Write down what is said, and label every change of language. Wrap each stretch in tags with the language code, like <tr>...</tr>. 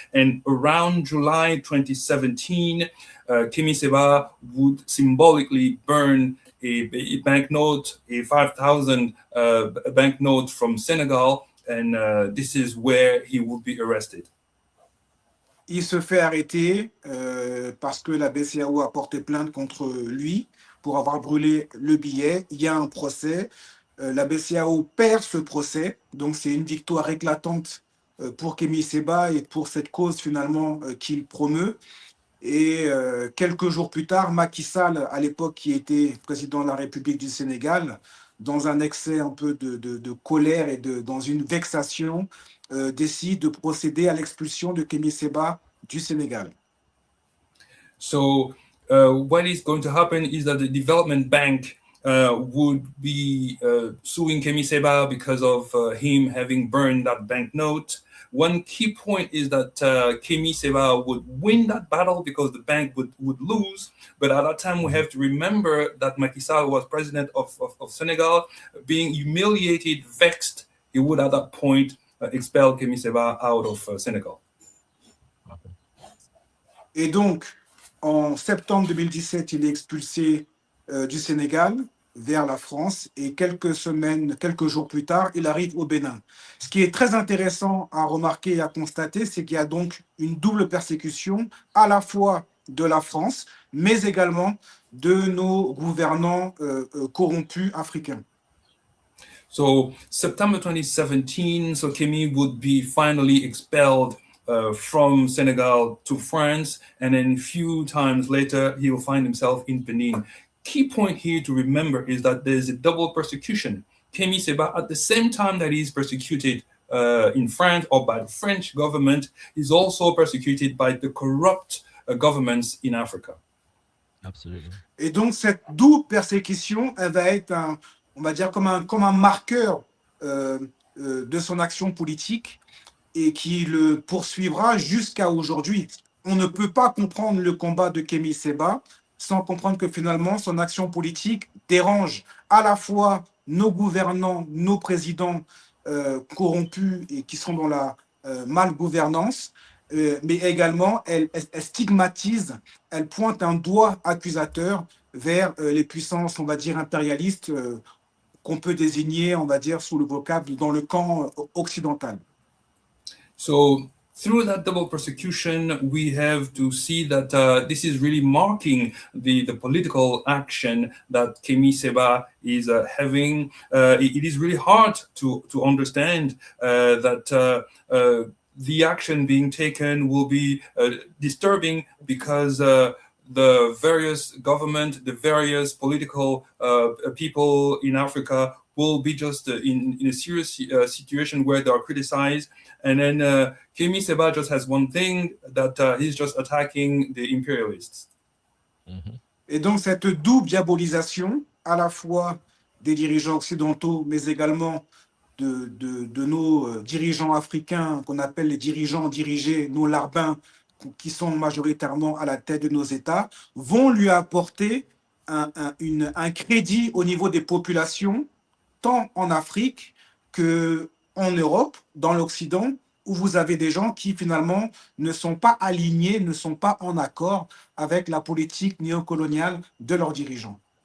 <en>And around July 2017, Kemi Seba would symbolically burn a banknote, a 5,000 banknote from Senegal, and this is where he would be arrested.</en> <fr>Il se fait arrêter parce que la BCAO a porté plainte contre lui pour avoir brûlé le billet. Il y a un procès. La BCAO perd ce procès, donc c'est une victoire éclatante pour Kemi Seba et pour cette cause finalement qu'il promeut. Et quelques jours plus tard, Macky Sall, à l'époque qui était président de la République du Sénégal, dans un excès un peu de colère et dans une vexation, décide de procéder à l'expulsion de Kemi Seba du Sénégal.</fr> <en>So what is going to happen is that the Development Bank would be suing Kemi Seba because of him having burned that banknote. One key point is that Kemi Seba would win that battle because the bank would lose. But at that time, we have to remember that Macky Sall was president of Senegal, being humiliated, vexed. He would at that point expel Kemi Seba out of Senegal.</en> <fr>Et donc, en septembre 2017, il est expulsé du Sénégal vers la France et quelques jours plus tard, il arrive au Bénin. Ce qui est très intéressant à remarquer et à constater, c'est qu'il y a donc une double persécution à la fois de la France, mais également de nos gouvernants corrompus africains.</fr> <en>So September 2017, so Kemi would be finally expelled from Senegal to France, and then a few times later, he will find himself in Benin. Key point here to remember is that there's a double persecution. Kemi Seba, at the same time that he's persecuted in France or by the French government, is also persecuted by the corrupt governments in Africa. Absolutely.</en> <fr>Et donc cette double persécution, elle va être on va dire comme un marqueur de son action politique et qui le poursuivra jusqu'à aujourd'hui. On ne peut pas comprendre le combat de Kemi Seba sans comprendre que finalement son action politique dérange à la fois nos gouvernants, nos présidents corrompus et qui sont dans la malgouvernance, mais également elle stigmatise, elle pointe un doigt accusateur vers les puissances, on va dire, impérialistes qu'on peut désigner, on va dire, sous le vocable dans le camp occidental.</fr> <en>So through that double persecution, we have to see that this is really marking the political action that Kemi Seba is having. It is really hard to understand that the action being taken will be disturbing because the various government, the various political people in Africa will be just in a serious situation where they are criticized. And then Kemi Seba just has one thing, that he's just attacking the imperialists. Mm-hmm.</en> <fr>Et donc, cette double diabolisation, à la fois des dirigeants occidentaux, mais également de nos dirigeants africains, qu'on appelle les dirigeants dirigés, nos larbins, qui sont majoritairement à la tête de nos États, vont lui apporter un crédit au niveau des populations, tant en Afrique qu'en Europe, dans l'Occident, où vous avez des gens qui finalement ne sont pas alignés, ne sont pas en accord avec la politique néocoloniale de leurs dirigeants.</fr>